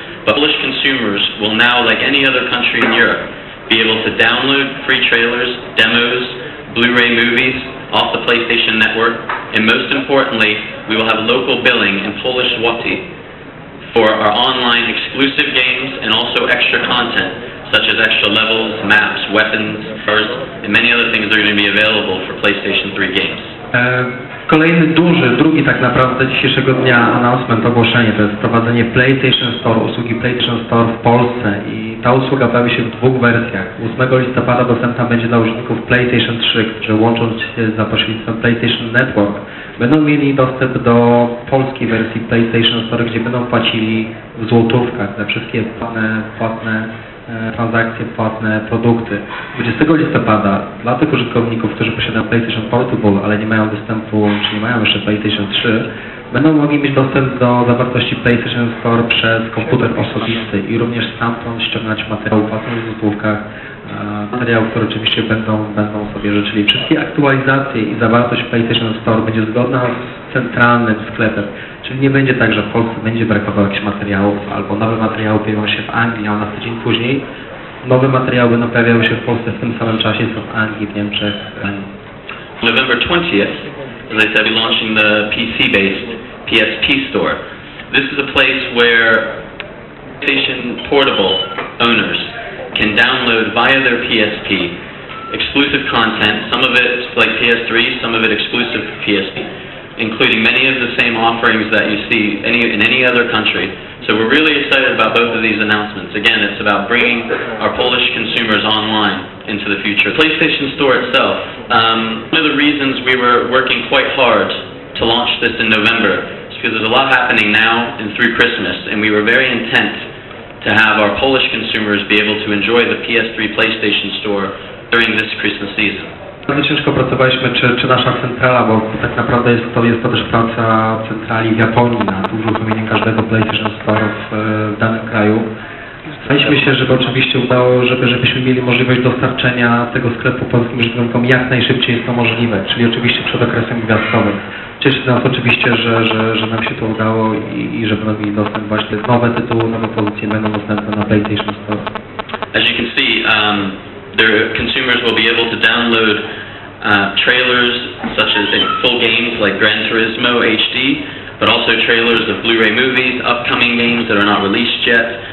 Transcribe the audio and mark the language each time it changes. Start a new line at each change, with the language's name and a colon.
English: But Polish consumers will now, like any other country in Europe, be able to download free trailers, demos, Blu-ray movies off the PlayStation Network, and most importantly, we will have local billing in Polish Zloty for our online exclusive games and also extra content, such as extra levels, maps, weapons, cards, and many other things that are going to be available for PlayStation 3 games.
Polish: Kolejny duży, drugi tak naprawdę dzisiejszego dnia announcement, ogłoszenie, to jest wprowadzenie PlayStation Store, usługi PlayStation Store w Polsce i ta usługa pojawi się w dwóch wersjach. 8 listopada dostępna będzie dla użytkowników PlayStation 3, którzy łącząc się za pośrednictwem PlayStation Network, będą mieli dostęp do polskiej wersji PlayStation Store, gdzie będą płacili w złotówkach za wszystkie płatne transakcje, płatne produkty. 20 listopada dla tych użytkowników, którzy posiadają PlayStation Portable, ale nie mają dostępu, czy nie mają jeszcze PlayStation 3, będą mogli mieć dostęp do zawartości PlayStation Store przez komputer osobisty i również stamtąd ściągać materiał płatny w złotówkach, materiał, który oczywiście będą sobie życzyli. Wszystkie aktualizacje i zawartość PlayStation Store będzie zgodna z centralnym sklepem. Czyli nie będzie tak, że w Polsce będzie brakowało jakichś materiałów, albo nowe materiały pojawią się w Anglii, a na tydzień później nowe materiały będą pojawiały się w Polsce w tym samym czasie, co w Anglii, w Niemczech.
English: November 20th, as I said, we're launching the PC-based PSP store. This is a place where PlayStation Portable owners can download via their PSP exclusive content, some of it like PS3, some of it exclusive to PSP, including many of the same offerings that you see in any other country. So we're really excited about both of these announcements. Again, it's about bringing our Polish consumers online into the future. PlayStation Store itself, one of the reasons we were working quite hard to launch this in November is because there's a lot happening now and through Christmas, and we were very intent to have our Polish consumers be able to enjoy the PS3 PlayStation Store during this Christmas season.
Polish: Bardzo ciężko pracowaliśmy, czy nasza centrala, bo tak naprawdę jest to też praca centrali w Japonii na uruchomienie każdego PlayStation Store w danym kraju. Staraliśmy się, żeby oczywiście udało, żebyśmy mieli możliwość dostarczenia tego sklepu polskim użytkownikom jak najszybciej jest to możliwe, czyli oczywiście przed okresem gwiazdkowym. Cieszy nas oczywiście, że nam się to udało i że będą mieli dostęp właśnie nowe tytuły, nowe pozycje będą dostępne na PlayStation Store.
English: As you can see, their consumers will be able to download trailers such as in full games like Gran Turismo HD, but also trailers of Blu-ray movies, upcoming games that are not released yet.